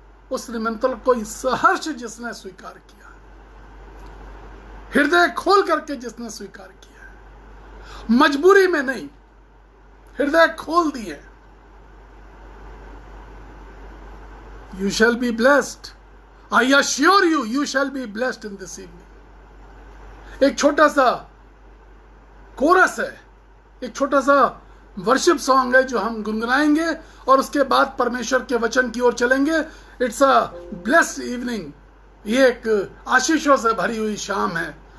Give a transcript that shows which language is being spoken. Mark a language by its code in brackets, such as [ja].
[hi] उस निमंत्रण को सहर्ष जिसने स्वीकार किया, हृदय खोल करके जिसने स्वीकार किया, मजबूरी में नहीं, हृदय खोल दिए, [en] you shall be blessed. I assure you, you shall be blessed in this evening. [hi] एक छोटा सा कोरस है, एक छोटा सा वर्शिप सॉन्ग है जो हम गुनगुनाएंगे और उसके बाद परमेश्वर के वचन की ओर चलेंगे। [en] It's a blessed evening. [hi] ये एक आशीषों से भरी हुई शाम है।